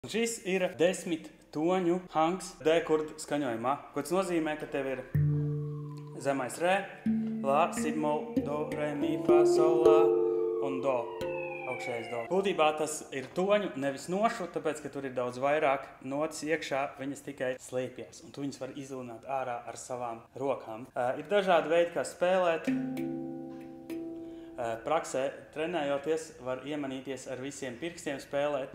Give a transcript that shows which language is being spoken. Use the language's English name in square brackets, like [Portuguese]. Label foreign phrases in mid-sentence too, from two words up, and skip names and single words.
[Latvian] Šis ir 10 toņu hangs D-kurdu skaņojumā, ko tas nozīmē, ka tev ir zemais re, la, si bemol, do, re, mi, fa, sol, la un do, augšējais do. Būtībā tas ir toņu, nevis nošu, tāpēc, ka tur ir daudz vairāk notis iekšā, viņas tikai slēpjas, un tu viņas var izlūnāt ārā ar savām rokām. Ir dažādi veidi, kā spēlēt. Praksē trenējoties var iemanīties ar visiem pirkstiem spēlēt.